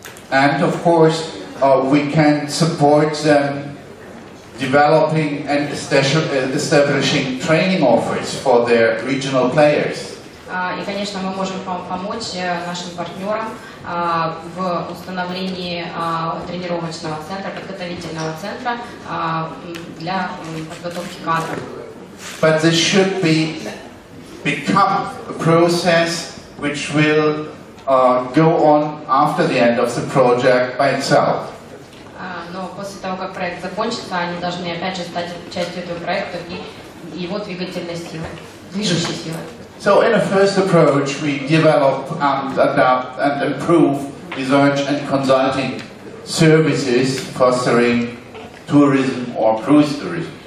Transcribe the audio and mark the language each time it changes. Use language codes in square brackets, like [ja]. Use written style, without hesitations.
[en] And of course, we can support them developing and establishing training offers for their regional players. [ru] И, конечно, мы можем помочь нашим партнерам в установлении тренировочного центра, подготовительного центра для подготовки кадров. [en] But this should become a process which will go on after the end of the project by itself. [ru] Но после того, как проект закончится, они должны опять же стать частью этого проекта и его двигательной силы, движущей силы. [en] So in a first approach, we develop and adapt and improve research and consulting services fostering tourism or cruise tourism.